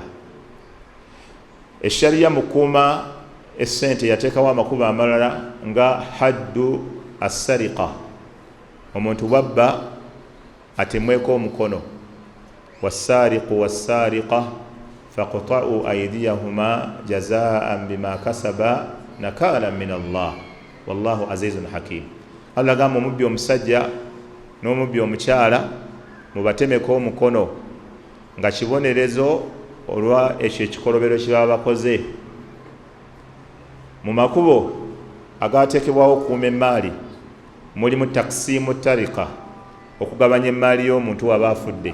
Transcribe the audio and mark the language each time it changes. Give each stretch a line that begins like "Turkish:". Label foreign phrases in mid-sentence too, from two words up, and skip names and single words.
Ganda: Eshariya mu kukuuma essente yateekawo amakubo amalala nga
Arabic: حد السرقة,
Ganda: omuntu bwabba atemweko omukono.
Arabic: والسارق والسارقة فاقطعوا أيديهما جزاء بما كسبا نكالا من الله والله عزيز حكيم.
Ganda: Allah gamba omubbi omusajja n'omubbi omukyala mubatemeko omukono nga kibonerezo olwa ekyo ekikolobero kye baba bakoze. Mu makubo agateekebwawo okukuuma emmaali mulimu
Arabic: تقسيم التركة,
Ganda: okugabanya emmaali y'omuntu waba afudde.